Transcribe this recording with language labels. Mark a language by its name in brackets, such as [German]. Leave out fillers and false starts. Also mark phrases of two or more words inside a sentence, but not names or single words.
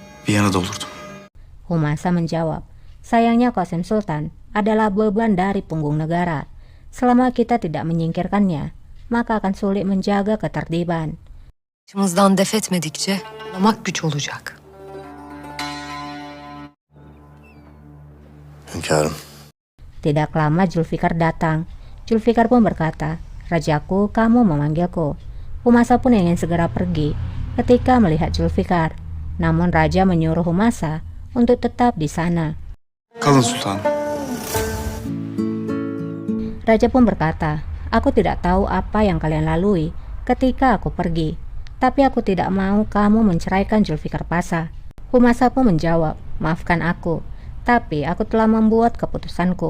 [Turkish] bir yana doldurdum. [Indonesian] Humasa menjawab, sayangnya Qasim Sultan adalah beban dari punggung negara. Selama kita tidak menyingkirkannya, maka akan sulit menjaga ketertiban. [Turkish] Başımızdan def etmedikçe anlamak güç olacak. Hünkârım. [Indonesian] Tidak lama Zulfikar datang. Zulfikar pun berkata, "Rajaku, kamu memanggilku." Humasa pun ingin segera pergi ketika melihat Zulfikar. Namun Raja menyuruh Humasa untuk tetap di sana. [Turkish] Kalın sultanım. [Indonesian] Raja pun berkata, "Aku tidak tahu apa yang kalian lalui ketika aku pergi, tapi aku tidak mau kamu menceraikan Zulfikar Pasha." Humasa pun menjawab, "Maafkan aku, tapi aku telah membuat keputusanku.